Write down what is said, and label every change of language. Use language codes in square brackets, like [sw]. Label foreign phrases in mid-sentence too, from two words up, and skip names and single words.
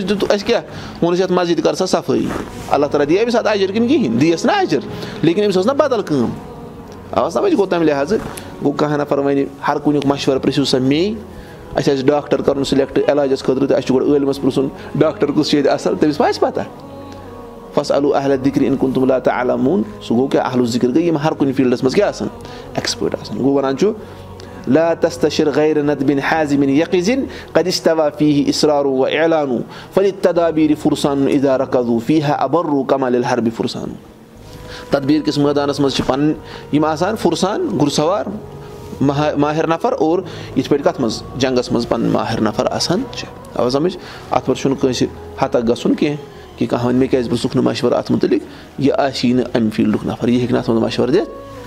[ks] دیُت اَسہِ کیاہ ووٚنُس یَتھ مسجد کر سا صفٲیی اللہ تعالیٰ دِی أمِس اَتھ اجر کِنہٕ کِہینۍ دِیَس نہ اجر لیکن أمِس ٲس نہ بدل کٲم آواز سمجھ گوٚو تَمہِ لحاظہٕ گوٚو کانٛہہ نفر وَنہِ ہر کُنیُک مشور پرٛژھِو سا مے اَسہِ آسہِ ڈاکٹر کرُن سِلیکٹ علاجس خٲطرٕ تہٕ اَسہِ چھُ گۄڈٕ عٲلمس پرٛژھُن ڈاکٹر کُس چھُ ییٚتہِ اصل تٔمِس ما آسہِ پتہ [ar] فاسألوا أهل الذِكر إن كنتم لا تعلمون [ks] سُہ گوٚو کیاہ [ar] اہل الذِكر [ks] گٔے یِم ہر کُنہِ فیٖلڈس منٛز کیاہ آسان ایٚکٕسپٲرٹ آسان گوٚو ونان چھُ [ar] لا تستشر غير ندب حازم يقظ قد استوى فيه إصرار وإعلان فللتدابير فرسان إذا ركزوا فيها أبر كما للحرب فرسان. [ks] تدبیٖر کِس مٲدانس منٛز چھِ پنٕنۍ یِم آسان فرسان گُر سوار ماہر نفر اور یِتھ پٲٹھۍ کتھ منٛز جنگس منٛز پنٕنۍ ماہر نفر آسان چھِ آو سمجھ اتھ پٮ۪ٹھ چھُنہٕ کٲنٛسہِ ہتک گژھُن کینٛہہ کہِ کانٛہہ وَنہِ مےٚ کیازِ پرٛژھُکھ نہٕ مشور اتھ مُتعلق یہِ آسی نہٕ امہِ فیٖلڈُک نفر یہِ ہیٚکہِ نہٕ اتھ منٛز مشور دِتھ